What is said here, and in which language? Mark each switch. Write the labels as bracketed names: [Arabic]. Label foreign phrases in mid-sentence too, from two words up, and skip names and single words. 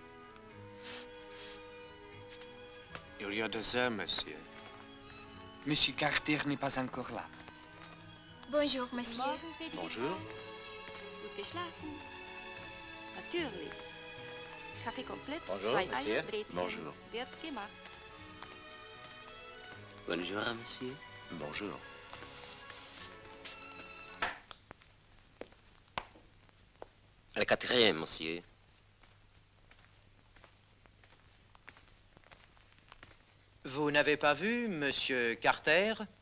[French] Il y a 2 heures, monsieur. Monsieur Carter n'est pas encore là. Bonjour, monsieur. Bonjour. [German] Gut geschlafen? Natürlich. Kaffee komplett. [French] Bonjour, 2 monsieur. [German] Eier, Brötchen. [French] Bonjour. [German] Wird gemacht. [French] Bonjour, monsieur. Bonjour. Le 4e, monsieur. Vous n'avez pas vu Monsieur Carter?